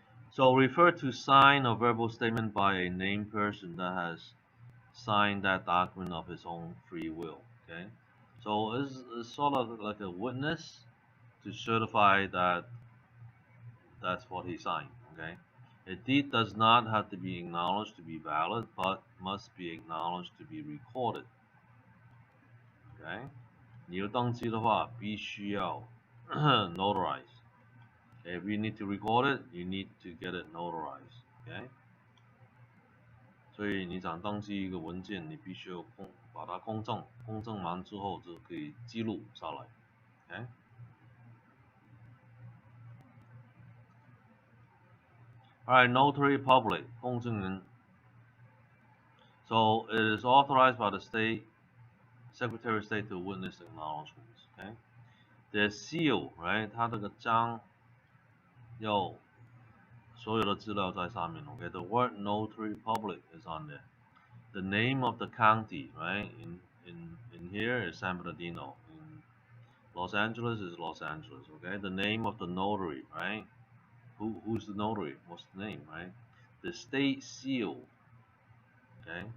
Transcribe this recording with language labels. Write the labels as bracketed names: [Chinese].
[English] So refer to sign a verbal statement by a named person that has signed that document of his own free will. Okay. So it's sort of like a witness to certify that that's what he signed. Okay. A deed does not have to be acknowledged to be valid, but must be acknowledged to be recorded. Okay. [Chinese] 你要登记的话，必须要 notarize. [English] If you need to record it, you need to get it notarized. Okay. [Chinese] 所以你想登记一个文件，你必须要把它公证，公证完之后就可以记录下来。 [English] Okay. Alright, notary public, 公证人. So it is authorized by the state Secretary of State to witness acknowledgements. Okay. The seal, right? [Chinese] 它这个章要所有的资料在上面。 [English] Okay. The word notary public is on there. The name of the county, right? In here is San Bernardino. In Los Angeles is Los Angeles. Okay. The name of the notary, right? Who's the notary? What's the name, right? The state seal. Okay.